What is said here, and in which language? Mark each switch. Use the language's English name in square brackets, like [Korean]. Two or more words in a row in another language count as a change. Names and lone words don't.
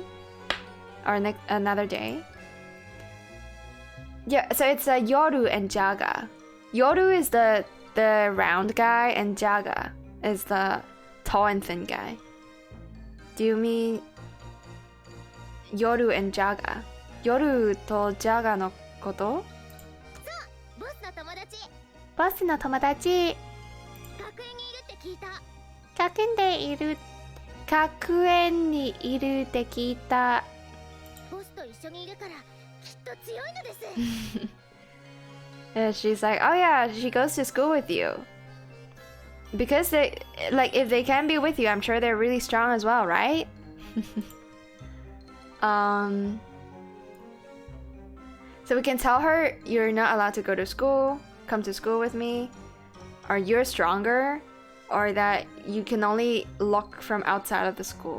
[English] Or another day. Yeah, so it's Yoru and Jaga. Yoru is the round guy, and Jaga is the tall and thin guy. Do you mean Yoru and Jaga? [Japanese] Yoru to Jaga no koto? Boss no tomodachi. 学園にいるって聞いた。ボスと一緒にいるからきっと強いのです。 [English] And she's like, oh yeah, she goes to school with you. Because they, like, if they can be with you, I'm sure they're really strong as well, right? So we can tell her you're not allowed to go to school, come to school with me, or you're stronger, or that you can only look from outside of the school.